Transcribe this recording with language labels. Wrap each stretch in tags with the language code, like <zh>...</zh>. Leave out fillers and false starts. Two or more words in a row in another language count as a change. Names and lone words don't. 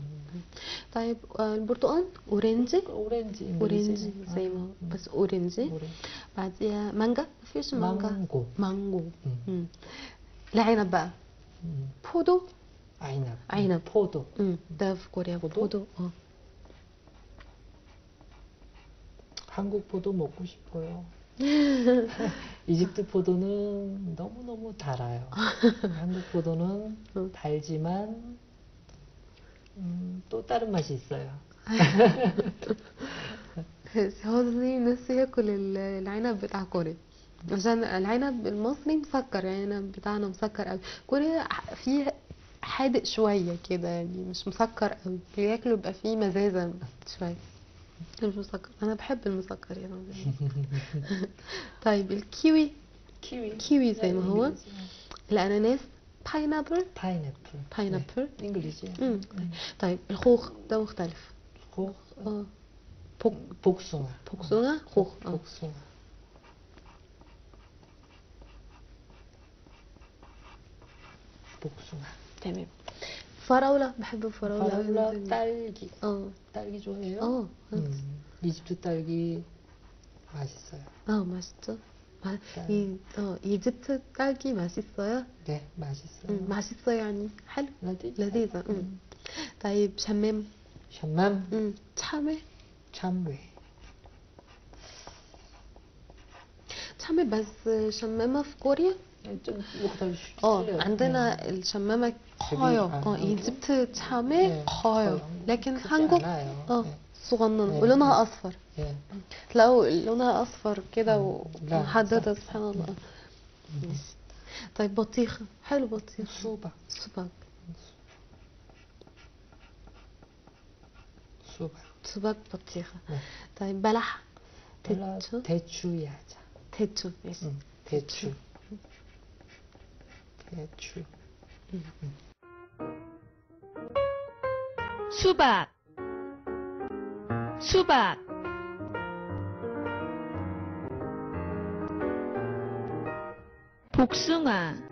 <ar>طيب البرتقال اورنجي. اورنجي زي ما هو بس اورنجي. بعديها مانجا. مفيش مانجا. مانجو. العنب بقى. 포도. عنب.</ar> <ko>포도.</ko> <ar>ده في كوريا 포도.</ar> <ko>한국 포도 먹고 싶어요. 이집트 포도는 너무너무 달아요. 한국 포도는 달지만 또 다른 맛이 있어요.</ko> <ar>هو زي نفسه ياكل العنب بتاع كوريا، عشان العنب المصري مسكر، يعني العنب بتاعنا مسكر قوي. كوريا فيه حادق شويه كده، يعني مش مسكر قوي، بياكلوا بيبقى فيه مزازه شويه، مش مسكر. انا بحب المسكر يعني. طيب الكيوي. كيوي زي ما هو. الاناناس باينابل. باينابل انجليزي. طيب الخوخ ده مختلف. خوخ.</ar> <ko>복숭아. 복숭아. خوخ. 복숭아. 복숭아.</ko> <ar>تمام. فراولة. بحب الفراولة. فراولة.</ar> <ko>딸기. 딸기 좋아해요? 이집트 딸기 맛있어요. 맛있죠. 이집트 딸기 맛있어요? 네, 맛있어요.</ko> <ar>맛있어요 يعني حلو. لذيذة. طيب شمام. شمام.</ar> <ko>참외. 참외</ko> <ar>بس شمامة في كوريا 좀 مختلف. عندنا الشمامة</ar> <ko>커요. 이집트 참외 커요.</ko> <ar>لكن 한국 صغنن ولونها اصفر. تلاقوا لونها اصفر كده ومحددة سبحان الله. طيب بطيخة. حلو بطيخ. 수박 بطيخة. طيب بلح.</ar> <ko>대추 야자. 대추. 대추. 수박. 복숭아.</ko>